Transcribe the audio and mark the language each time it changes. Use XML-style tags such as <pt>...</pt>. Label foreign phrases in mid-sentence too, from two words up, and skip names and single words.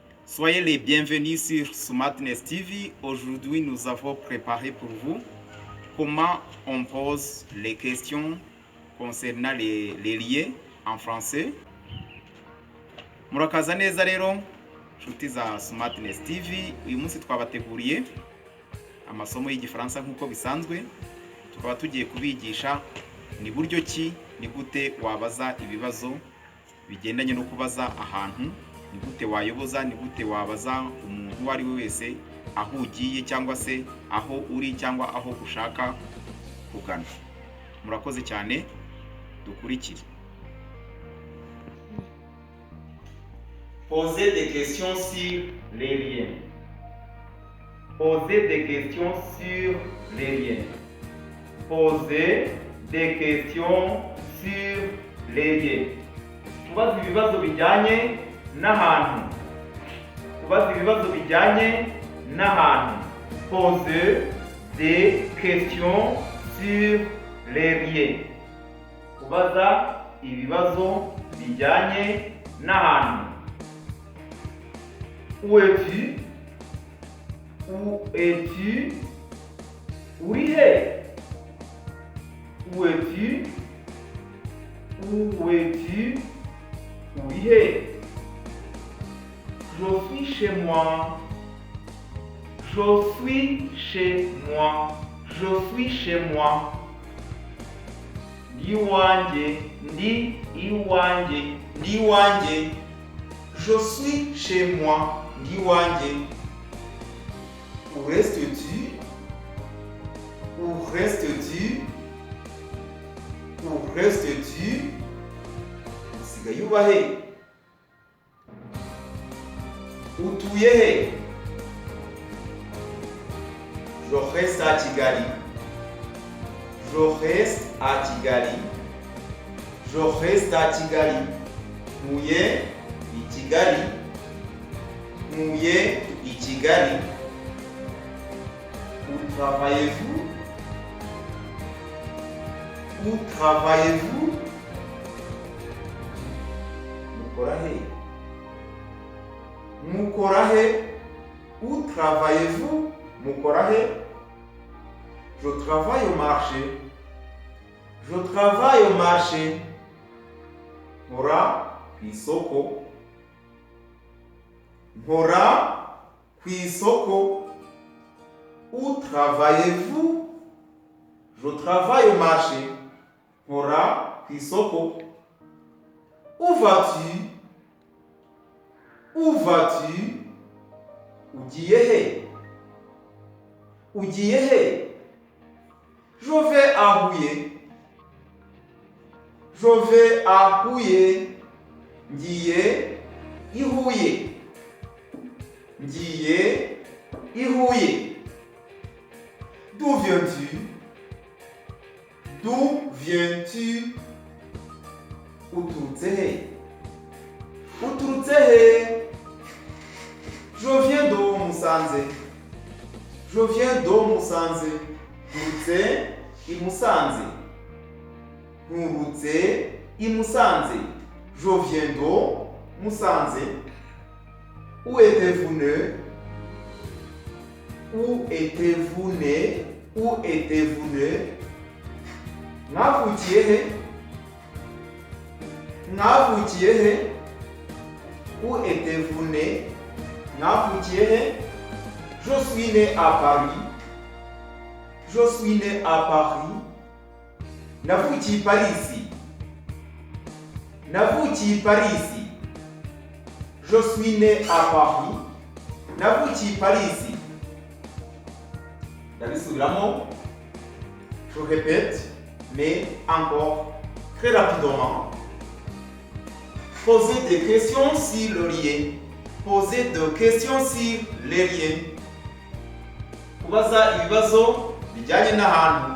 <fr>Soyez les bienvenus sur Smartness TV. Aujourd'hui, nous avons préparé pour vous comment on pose les questions concernant les liens en français.</fr> <rw>Murakaza neza rero nshuti za Smartness TV. Uyu munsi twabateguriye amasomo y'igifaransa nk'uko bisanzwe. Tukaba tugiye kubigisha ni buryo ki, ni gute wabaza ibibazo bigendanye no kubaza ahantu, ni gute wayoboza, ni gute wabaza umuntu uwo ari we wese aho ugiye cyangwa se aho uri cyangwa aho ushaka kugana. Murakoze cyane, dukurikire.</rw> <fr>Poser des questions sur les liens. Poser des questions sur les liens. Poser des questions sur les liens.</fr> <rw>Kubaza ibibazo bijyanye n'ahantu. Kubaza ibibazo bijyanye n'ahantu.</rw> <fr>Poser des questions sur les liens.</fr> <rw>Kubaza ibibazo bijyanye n'ahantu.</rw> <fr>Où es-tu? Où es-tu?</fr> <rw>Uri he?</rw> <fr>Où es-tu? Où es-tu?</fr> <rw>Uri he?</rw> <fr>Je suis chez moi. Je suis chez moi. Je suis chez moi.</fr> <rw>Ndi iwanjye. Ndi iwanjye. Ndi iwanjye.</rw> <fr>Je suis chez moi.</fr> <rw>Ndi iwanjye.</rw> <fr>Où restes-tu? Où restes-tu? Où restes-tu?</fr> <rw>Usigaye uba he? Utuye he?</rw> <fr>Je reste à Kigali. Je reste à Kigali. Je reste à Kigali.</fr> <rw>Ntuye i Kigali. Ntuye i Kigali.</rw> <fr>Où travaillez-vous? Où travaillez-vous?</fr> <rw>Mukora he? Mukora he?</rw> <fr>Où travaillez-vous?</fr> <rw>Mukora he?</rw> <fr>Je travaille au marché. Je travaille au marché.</fr> <rw>Nkora ku isoko. Nkora ku isoko.</rw> <fr>Où travaillez-vous? Je travaille au marché.</fr> <rw>Nkora ku isoko.</rw> <fr>Où vas-tu? Où vas-tu?</fr> <rw>Ugiye he? Ugiye he?</rw> <fr>Je vais à Huye. Je vais à Huye.</fr> <rw>Ngiye i Huye. Ngiye i Huye.</rw> <fr>D'où viens-tu? D'où viens-tu?</fr> <rw>Uturutse he? Uturutse he?</rw> <fr>Je viens de Musanze. Je viens de Musanze.</fr> <rw>Nturutse i Musanze. Nturutse i Musanze.</rw> <fr>Je viens de Musanze. Où étiez-vous né? Où étiez-vous né? Où étiez-vous né?</fr> <rw>Mwavukiye he? Mwavukiye he?</rw> <fr>Où étiez-vous né?</fr> <rw>Mwavukiye he?</rw> <fr>Je suis né à Paris. Je suis né à Paris.</fr> <rw>Navukiye i Paris. Navukiye i Paris.</rw> <fr>Je suis né à Paris.</fr> <rw>Navukiye i Paris. Ndabisubiramo.</rw> <fr>Je répète, mais encore très rapidement. Posez des questions sur le lien. Posez des questions sur les liens.</fr> <rw>Kubaza ibibazo bijyanye n'ahantu.</rw>